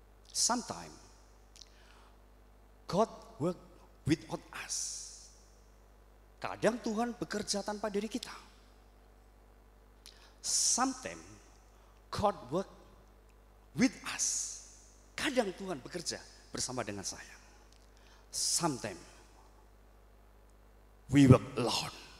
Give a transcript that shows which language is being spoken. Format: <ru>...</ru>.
<en>Sometimes God work without us.</en> <id>Kadang Tuhan bekerja tanpa diri kita.</id> <en>Sometimes God work with us.</en> <id>Kadang Tuhan bekerja bersama dengan saya.</id> <en>Sometimes we work alone.</en>